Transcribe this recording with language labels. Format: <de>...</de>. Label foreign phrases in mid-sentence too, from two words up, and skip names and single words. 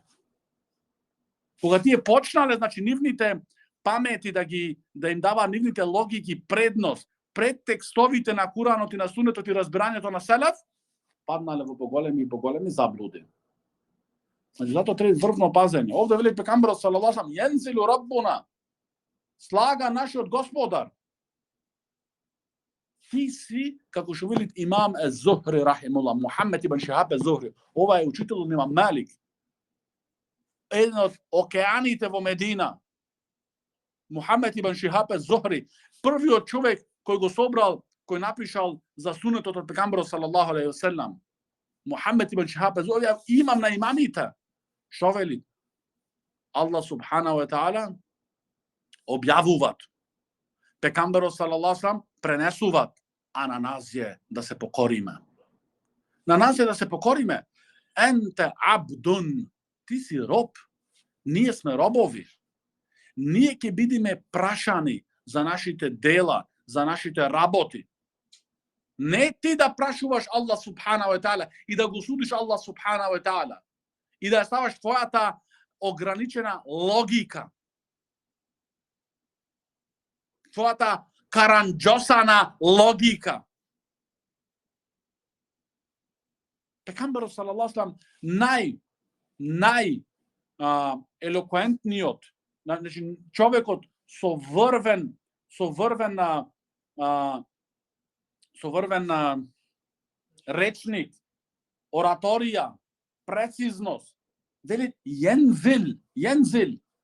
<mk>Кога тие почнале, значи нивните памети да им дава нивните логики предност пред текстовите на Куранот и на Сунетот и разбирањето на селеф, паднале во поголеми заблуди. Значи затоа треба врвно пазење. Овде вели пекамберот</mk> <ar>صلى الله عليه وسلم ينزل ربنا,</ar> <mk>слага нашиот Господар. Ти си, како што вели имам ез-Зухри рахимуллах, Мухамед ибн Шихаб ез-Зухри, ова е учител на имам Малик. Еден од океаните во Медина. Мухамед ибн Шихаб ез-Зухри, првиот човек кој го собрал, кој напишал за сунетот од пекамберот</mk> <ar>صلى الله عليه وسلم.</ar> <mk>Мухамед ибн Шихаб ез-Зухри, имам на имамите. Што вели?</mk> <ar>الله سبحانه وتعالى</ar> <mk>објавуваат. Пекамберот</mk> <ar>صلى الله عليه وسلم</ar> <mk>пренесуваат, а на нас е да се покориме. На нас е да се покориме.</mk> <ar>أنت عبد,</ar> <mk>ти си роб. Ние сме робови. Ние ќе бидиме прашани за нашите дела, за нашите работи. Не ти да прашуваш</mk> <ar>الله سبحانه وتعالى</ar> <mk>и да го судиш</mk> <ar>الله سبحانه وتعالى</ar> <mk>и да ставаш твојата ограничена логика. Твојата каранџосана логика. Пекамберот</mk> <ar>صلى الله عليه</ar> <mk>нај елоквентниот, значи човекот со врвен речник, ораторија, прецизност, вели јензил.</mk>